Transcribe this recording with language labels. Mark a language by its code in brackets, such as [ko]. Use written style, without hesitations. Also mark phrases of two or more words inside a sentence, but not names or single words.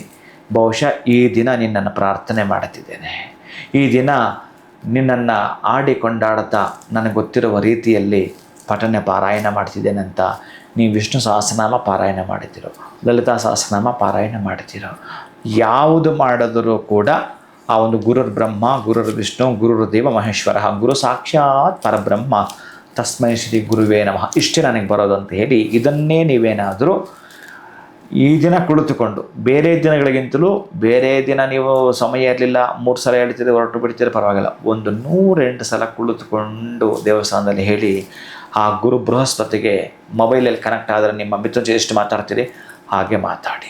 [kn] ಬಹುಶಃ ಈ ದಿನ ನಿನ್ನನ್ನು ಪ್ರಾರ್ಥನೆ ಮಾಡುತ್ತಿದ್ದೇನೆ. ಈ ದಿನ ನಿನ್ನನ್ನು ಆಡಿಕೊಂಡಾಡ್ತಾ ನನಗೆ ಗೊತ್ತಿರುವ ರೀತಿಯಲ್ಲಿ ಪಠನೆ ಪಾರಾಯಣ ಮಾಡ್ತಿದ್ದೇನೆ ಅಂತ ನೀವು ವಿಷ್ಣು ಸಹಸ್ರನಾಮ ಪಾರಾಯಣ ಮಾಡ್ತಿರೋ, ಲಲಿತಾ ಸಹಸ್ರನಾಮ ಪಾರಾಯಣ ಮಾಡ್ತಿರೋ, ಯಾವುದು ಮಾಡಿದರೂ ಕೂಡ ಆ ಒಂದು [sa] ಗುರುರ್ ಬ್ರಹ್ಮ, ಗುರುರ್ ವಿಷ್ಣು, ಗುರುರ್ ದೇವ ಮಹೇಶ್ವರ, ಗುರು ಸಾಕ್ಷಾತ್ ಪರಬ್ರಹ್ಮ, ತಸ್ಮೈ ಶ್ರೀ ಗುರುವೇ ನಮಃ, [kn] ಇಷ್ಟೇ ನನಗೆ ಬರೋದು ಅಂತ ಹೇಳಿ ಇದನ್ನೇ ನೀವೇನಾದರೂ ಈ ದಿನ ಕುಳಿತುಕೊಂಡು, ಬೇರೆ ದಿನಗಳಿಗಿಂತಲೂ ಬೇರೆ ದಿನ ನೀವು ಸಮಯ ಇರಲಿಲ್ಲ 3 ಸಲ ಹೇಳ್ತೀರಿ, ಹೊರಟು ಬಿಡ್ತೀರಿ, ಪರವಾಗಿಲ್ಲ, ಒಂದು 108 ಸಲ ಕುಳಿತುಕೊಂಡು ದೇವಸ್ಥಾನದಲ್ಲಿ ಹೇಳಿ ಆ ಗುರು ಬೃಹಸ್ಪತಿಗೆ ಮೊಬೈಲಲ್ಲಿ ಕನೆಕ್ಟ್ ಆದರೆ ನಿಮ್ಮ ಮಿತ್ರ ಎಷ್ಟು ಮಾತಾಡ್ತೀರಿ ಹಾಗೆ ಮಾತಾಡಿ.